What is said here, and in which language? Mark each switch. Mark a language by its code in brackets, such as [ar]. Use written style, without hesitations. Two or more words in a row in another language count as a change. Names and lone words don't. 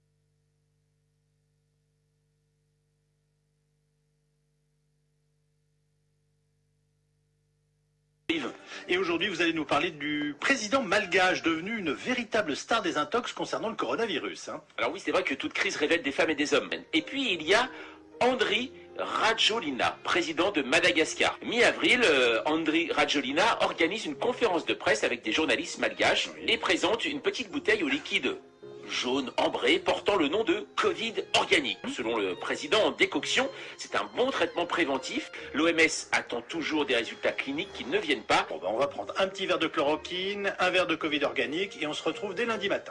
[fr] Et aujourd'hui, vous allez nous parler du président malgache, devenu une véritable star des intox concernant le coronavirus. Alors oui, c'est vrai que toute crise révèle des femmes et des hommes. Et puis, il y a Andry Rajoelina, président de Madagascar. Mi-avril, Andry Rajoelina organise une conférence de presse avec des journalistes malgaches et présente une petite bouteille au liquide jaune ambré portant le nom de Covid organique. Selon le président en décoction, c'est un bon traitement préventif. L'OMS attend toujours des résultats cliniques qui ne viennent pas. Bon, on va prendre un petit verre de chloroquine, un verre de Covid organique et on se retrouve dès lundi matin.